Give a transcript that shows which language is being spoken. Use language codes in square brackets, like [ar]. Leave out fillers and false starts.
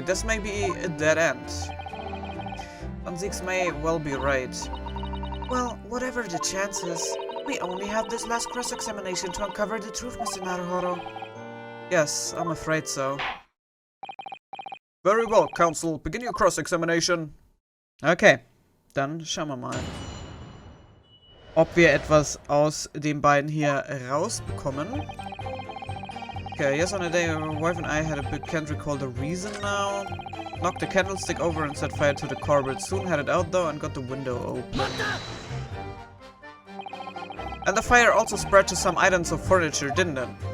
[en] This may be a dead end. Van Zieks may well be right. Well, whatever the chances, we only have this last cross-examination to uncover the truth, Mr. Naruhodo. Yes, I'm afraid so. Very well, Counsel. Begin your cross-examination. [de] Okay, dann schauen wir mal, ob wir etwas aus den beiden hier rausbekommen. [en] Okay, yes, on a day my wife and I had a bit, can't recall the reason now. Knocked the candlestick over and set fire to the carpet. Soon had it out though and got the window open. And the fire also spread to some items of furniture, didn't it?